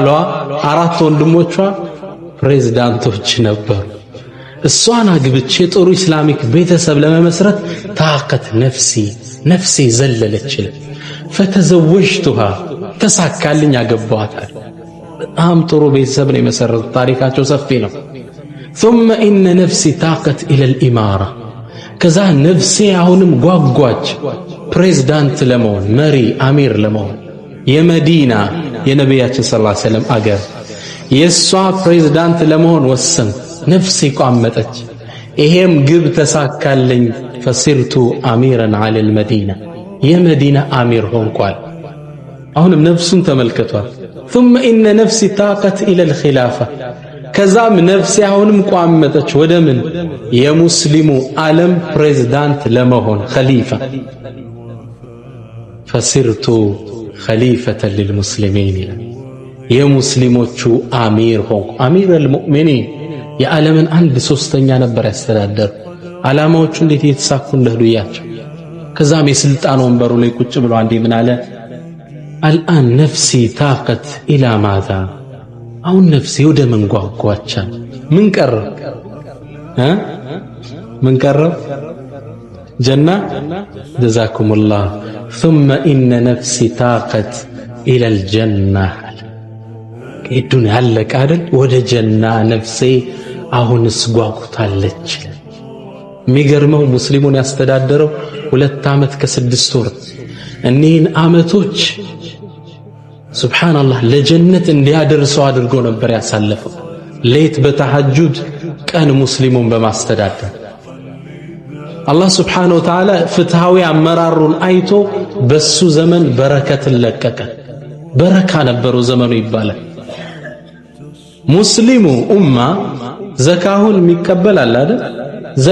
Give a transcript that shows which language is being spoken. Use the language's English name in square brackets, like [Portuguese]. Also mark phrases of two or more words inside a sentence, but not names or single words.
[Amharic] 4 ወንድሞቿ ፕሬዝዳንቶች ነበሩ። እሷን አግብቼ ጥሩ ኢስላሚክ ቤተሰብ ለመመስረት ታቀት ነፍሴ ዘለለች። ፈተዘወጅቱሃ ተሳካልኝ፣ አገባዋታል። በጣም ጥሩ ቤተሰብ ነው የመሰረቱት። ታሪካቸው ሰፊ ነው። ثم إن نفسي طاقت إلى الإمارة ከዛ ነፍሴ አሁንም ጓጓች ፕሬዝዳንት ለመሆን፣ መሪ አሚር ለመሆን። የመዲና የነቢያችን [Arabic] صلى الله عليه وسلم [Amharic] አገር የሷ ፕሬዝዳንት ለመሆን ወሰን። ነፍሴ ቋመጠች። ይሄም ግብ ተሳካልኝ። [Arabic] فصرت أميرا على المدينة [Amharic] የመዲና አሚር ሆንኳል። አሁንም ነፍሱን ተመልከቷል። [Arabic] ثم إن نفسي طاقت إلى الخلافة [Amharic] ከዛም ነፍሴ አሁንም ቋመጠች ወደ ምን? የሙስሊሙ ዓለም ፕሬዝዳንት ለመሆን ኸሊፋ። [Arabic] فصرت خليفة للمسلمين [Amharic] ይላል። የሙስሊሞቹ አሚር ሆንኩ። [Arabic] أمير المؤمنين [Amharic] የዓለምን 1/3 ነበር ያስተዳደሩ። ዓላማዎቹ እንዴት እየተሳኩ እንደሄዱ እያቸው። ከዛም የስልጣን ወንበሩ ላይ ቁጭ ብሎ አንዴ ምን አለ? [Arabic] الآن نفسي طاقت إلى ماذا። [Amharic] አሁን ነፍሴ ወደ ምን ጓጓቻ? ምን ቀረው? ምን ቀረው? [Arabic] ጀና። ጀዛኩሙላህ። ثم إن نفسي طاقت إلى الجنة። [Amharic] የዱንያ አለቀ አይደል? ወደ ጀና ነፍሴ አሁንስ ጓጉታለች። የሚገርመው ሙስሊሙን ያስተዳደረው 2 ዓመት ከ6 ወር። እኒህን ዓመቶች ሱብሓነላህ ለጀነት እንዲያደርሰው አድርጎ ነበር ያሳለፈው። ሌት በተሐጁድ ቀን ሙስሊሙን በማስተዳደር [Arabic] الله سبحانه وتعالى [Amharic] ፍትሃዊ አመራሩን አይቶ በሱ ዘመን በረከትን ለቀቀ። በረካ ነበረው ዘመኑ ይባላል። ሙስሊሙ ኡማ ዘካሁን የሚቀበል አለ አይደል?